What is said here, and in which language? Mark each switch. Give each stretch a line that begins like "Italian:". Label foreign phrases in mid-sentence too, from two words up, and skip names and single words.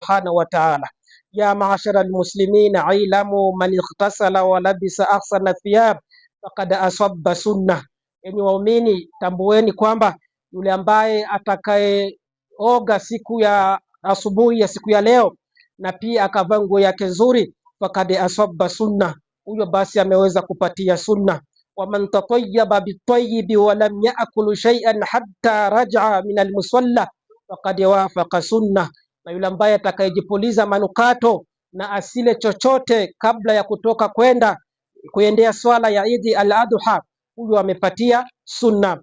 Arabic: سبحانه وتعالى. يا معشر المسلمين اعلموا من اغتسل ولبس أحسن الثياب فقد أصاب سنة.
Swahili: Yani waumini, tambueni kwamba yule ambaye atakayeoga siku ya asubuhi ya siku ya leo na pia akavaa nguo yake nzuri,
Arabic: فقد أصاب سنة,
Swahili: huyo basi ameweza kupatia sunna.
Arabic: ومن تطيب بطيب ولم يأكل شيئا حتى رجع من المصلى فقد وافق سنة,
Swahili: na yule ambaye atakayejipuliza manukato na asile chochote kabla ya kutoka kwenda kuendea swala ya Idi al-Adha, huyo amepatia sunna.